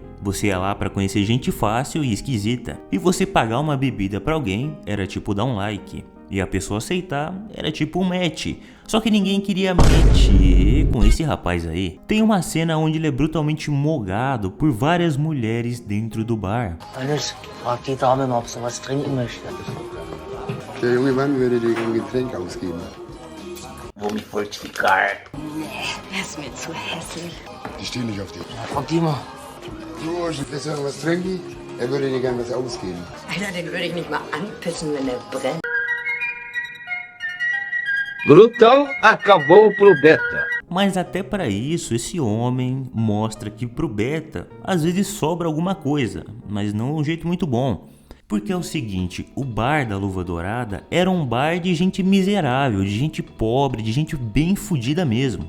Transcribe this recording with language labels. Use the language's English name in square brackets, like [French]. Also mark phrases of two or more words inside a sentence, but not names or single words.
[Portuguese] Você ia lá para conhecer gente fácil e esquisita. E você pagar uma bebida para alguém era tipo dar um like. E a pessoa aceitar era tipo um match. Só que ninguém queria mexer com esse rapaz aí. Tem uma cena onde ele é brutalmente mogado por várias mulheres dentro do bar. [German] Alles, frag die Dame mal, ob sie was trinken möchte. Der junge Mann würde dir ein Getränk ausgeben. [Portuguese] Vou me fortificar. [German] Er ist mir zu hässlich. Ich stehe nicht auf dich. Frag die mal. Du, willst du noch was trinken? Er würde dir gern was ausgeben. Alter, den würde ich nicht mal anpissen, wenn er brennt. [Portuguese] Glutão acabou pro Beta. Mas até para isso, esse homem mostra que pro Beta às vezes sobra alguma coisa, mas não de um jeito muito bom. Porque é o seguinte, o bar da Luva Dourada era um bar de gente miserável, de gente pobre, de gente bem fodida mesmo.